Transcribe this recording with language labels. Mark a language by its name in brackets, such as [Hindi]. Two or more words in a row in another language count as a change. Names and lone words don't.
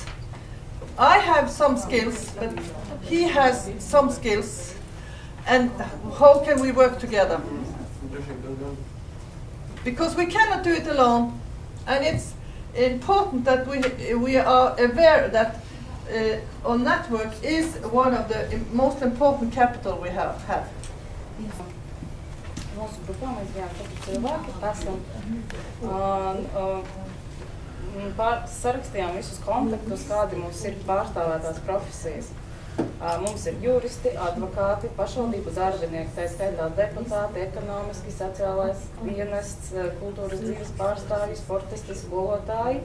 [English] I have some skills, but he has some skills, and how can we work together? Because we cannot do it alone, and it's important that we are aware that our network is one of the most important capital we have. [Latvian] Mūsu grupā mēs bijām 4 cilvēki, esam sarakstījām visus kontaktus, kādi mums ir pārstāvētās profesijas. Mums ir juristi, advokāti, pašvaldību darbinieki, tā skaitā deputāti, ekonomiski, sociālais dienests, kultūras dzīves pārstāvji, sportisti, skolotāji.